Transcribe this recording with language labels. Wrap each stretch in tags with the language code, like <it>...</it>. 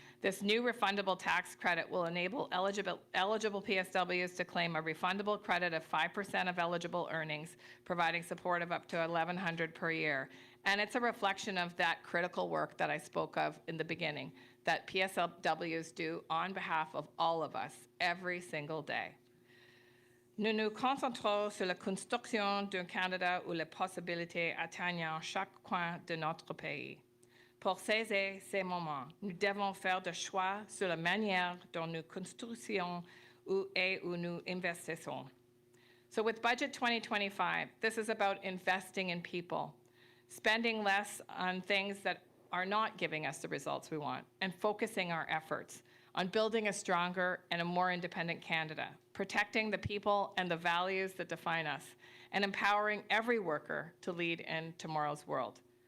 <en>This new refundable tax credit will enable eligible PSWs to claim a refundable credit of 5% of eligible earnings, providing support of up to $1,100 per year. And it's a reflection of that critical work that I spoke of in the beginning, that PSWs do on behalf of all of us every single day.</en> <fr>Nous nous concentrons sur la construction d'un Canada où les possibilités atteignent chaque coin de notre pays. Pour saisir ces moments, nous devons faire des choix sur la manière dont nous construisons et où nous investissons.</fr> <en>So with Budget 2025, this is about investing in people, spending less on things that are not giving us the results we want, and focusing our efforts on building a stronger and a more independent Canada, protecting the people and the values that define us, and empowering every worker to lead in tomorrow's world.</en>